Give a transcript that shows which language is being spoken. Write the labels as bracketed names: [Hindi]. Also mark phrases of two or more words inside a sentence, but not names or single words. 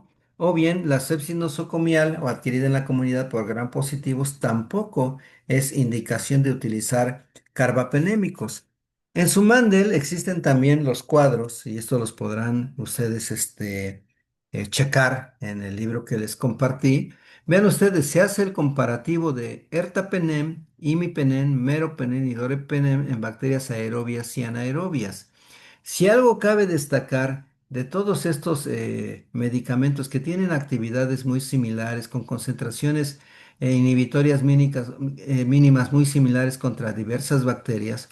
[Spanish] O bien la sepsis nosocomial o adquirida en la comunidad por gram positivos tampoco es indicación de utilizar carbapenémicos. En su Mandel existen también los cuadros, y esto los podrán ustedes checar en el libro que les compartí. Vean ustedes, se hace el comparativo de ertapenem, imipenem, meropenem y dorepenem en bacterias aerobias y anaerobias. Si algo cabe destacar de todos estos medicamentos que tienen actividades muy similares, con concentraciones inhibitorias mínimas muy similares contra diversas bacterias.